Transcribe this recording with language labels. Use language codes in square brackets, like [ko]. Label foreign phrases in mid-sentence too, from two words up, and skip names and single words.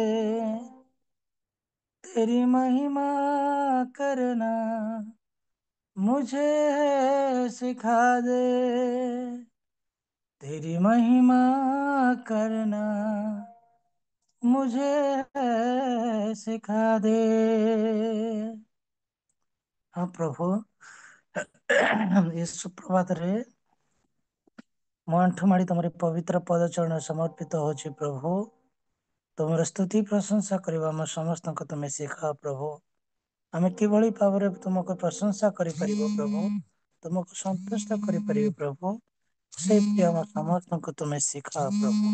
[hi] तेरी महिमा करना मुझे है सिखा दे। तेरी महिमा करना मुझे है सिखा दे। हाँ प्रभु, ये सुप्रभात [or] रे ମୋ ଆଣ୍ଠୁ ମାଡ଼ି ତମରି ପବିତ୍ର ପଦ ଚରଣ ସମର୍ପିତ ହଉଛି ପ୍ରଭୁ। ତୁମର ସ୍ତୁତି ପ୍ରଶଂସା କରିବା ଆମ ସମସ୍ତଙ୍କୁ ତୁମେ ଶିଖାଅ ପ୍ରଭୁ। ଆମେ କିଭଳି ଭାବରେ ତୁମକୁ ପ୍ରଶଂସା କରିପାରିବୁ ପ୍ରଭୁ, ତୁମକୁ ସନ୍ତୁଷ୍ଟ କରିପାରିବୁ ପ୍ରଭୁ, ସେମିତି ଆମ ସମସ୍ତଙ୍କୁ ତୁମେ ଶିଖାଅ ପ୍ରଭୁ।